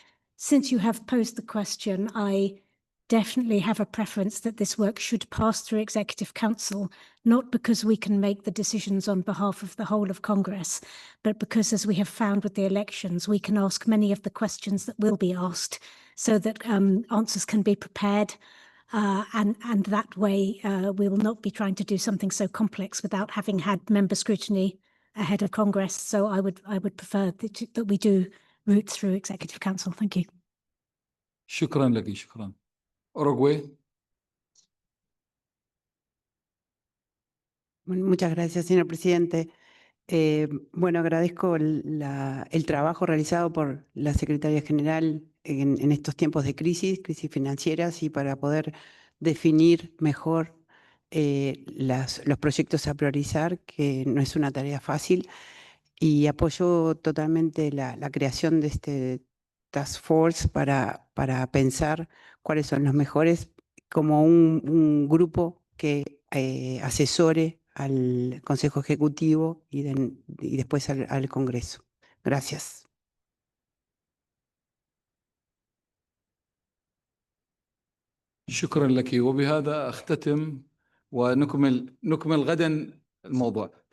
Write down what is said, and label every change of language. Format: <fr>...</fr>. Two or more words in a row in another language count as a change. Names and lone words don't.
<en>Since you have posed the question, I definitely have a preference that this work should pass through Executive Council, not because we can make the decisions on behalf of the whole of Congress, but because, as we have found with the elections, we can ask many of the questions that will be asked so that answers can be prepared. And that way, we will not be trying to do something so complex without having had member scrutiny ahead of Congress. So I would prefer that we do route through Executive Council. Thank you.</en> <ar>شكرا لك. شكرا. أوروغواي.</ar> <es>Muchas gracias, señor presidente. Bueno, agradezco el trabajo realizado por la Secretaría General en estos tiempos de crisis financieras, y para poder definir mejor los proyectos a priorizar, que no es una tarea fácil. Y apoyo totalmente la creación de este</es> <en>Task Force</en> <es>para pensar cuáles son los mejores, como un grupo que asesore al Consejo Ejecutivo y después al Congreso. Gracias.</es> <ar>شكرا لك. وبهذا أختتم ونكمل غدا الموضوع.</ar>